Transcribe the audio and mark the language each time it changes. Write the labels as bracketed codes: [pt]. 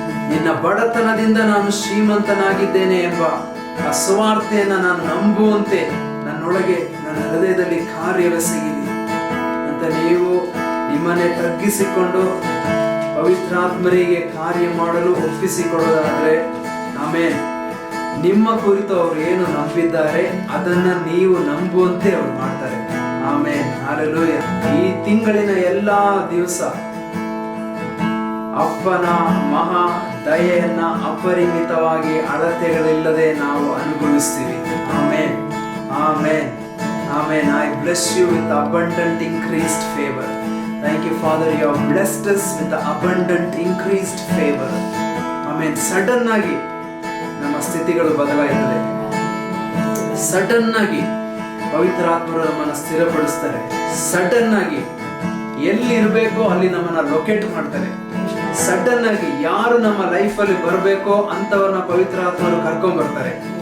[kn] ನಿನ್ನ ಬಡತನದಿಂದ ನಾನು ಶ್ರೀಮಂತನಾಗಿದ್ದೇನೆ ಎಂಬ ಆ ಸುವಾರ್ತೆಯನ್ನ ನಾನು ನಂಬುವಂತೆ ನನ್ನೊಳಗೆ, ನನ್ನ ಹೃದಯದಲ್ಲಿ ಕಾರ್ಯವೆಸಗಿರಿ ಅಂತ ನೀವು ನಿಮ್ಮನ್ನೇ ತಗ್ಗಿಸಿಕೊಂಡು ಪವಿತ್ರಾತ್ಮರಿಗೆ ಕಾರ್ಯ ಮಾಡಲು ಒಪ್ಪಿಸಿಕೊಳ್ಳೋದಾದ್ರೆ, ಆಮೇಲೆ ನಿಮ್ಮ ಕುರಿತು ಅವರು ಏನು ನಂಬಿದ್ದಾರೆ ಅದನ್ನ ನೀವು ನಂಬುವಂತೆ ಅವ್ರು ಮಾಡ್ತಾರೆ. ಆಮೇನ್, ಹಲ್ಲೆಲೂಯ. ಈ ತಿಂಗಳಿನ ಎಲ್ಲಾ ದಿವಸ ಅಪ್ಪನ ಮಹಾ ದಯೆಯನ್ನ ಅಪರಿಮಿತವಾಗಿ ಅಳತೆಗಳಿಲ್ಲದೆ ನಾವು ಅನುಭವಿಸ್ತೀವಿ. ಆಮೇನ್, ಆಮೇನ್, ಆಮೇನ್. [en] I bless you with abundant increased favor. Thank you, Father. You have blessed us with abundant increased favor. [kn] Amen. Sudden ಆಗಿ ನಮ್ಮ ಸ್ಥಿತಿಗಳು ಬದಲಾಯಿತದೆ. ಸಡನ್ ಆಗಿ ಪವಿತ್ರಾತ್ಮರು ನಮ್ಮನ್ನ ಸ್ಥಿರಪಡಿಸ್ತಾರೆ. ಸಡನ್ ಆಗಿ ಎಲ್ಲಿ ಇರಬೇಕೋ ಅಲ್ಲಿ ನಮ್ಮನ್ನ ಲೊಕೇಟ್ ಮಾಡ್ತಾರೆ. ಸಡನ್ ಆಗಿ ಯಾರು ನಮ್ಮ ಲೈಫ್ ಅಲ್ಲಿ ಬರಬೇಕೋ ಅಂತವನ್ನ ಪವಿತ್ರಾತ್ಮರು ಕರ್ಕೊಂಡ್ ಬರ್ತಾರೆ.